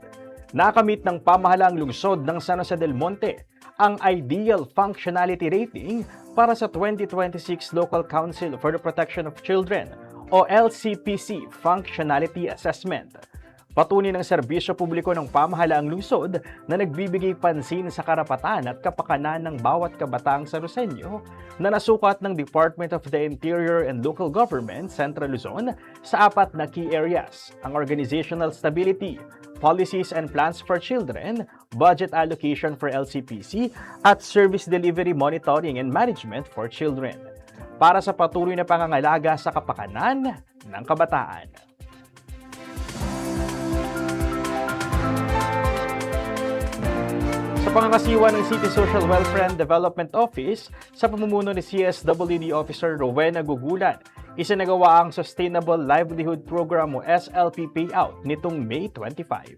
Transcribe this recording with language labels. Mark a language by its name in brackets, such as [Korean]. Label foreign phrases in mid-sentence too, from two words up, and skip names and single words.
[Filipino] Nakamit ng pamahalaang lungsod ng San Jose del Monte ang Ideal Functionality Rating para sa 2026 Local Council for the Protection of Children o LCPC Functionality Assessment. Patunay ng serbisyo publiko ng pamahalaang lungsod na nagbibigay pansin sa karapatan at kapakanan ng bawat kabataang San Joseño na nasukat ng Department of the Interior and Local Government, Central Luzon, sa 4 na [English] key areas: [Filipino] ang [English] organizational stability, policies and plans for children, budget allocation for LCPC, [Filipino] at [English] service delivery monitoring and management for children, [Filipino] para sa patuloy na pangangalaga sa kapakanan ng kabataan. Sa pangangasiwa ng City Social Welfare and Development Office, sa pamumuno ni CSWD Officer Rowena Gugulan, isinagawa ang Sustainable Livelihood Program o SLP payout nitong May 25.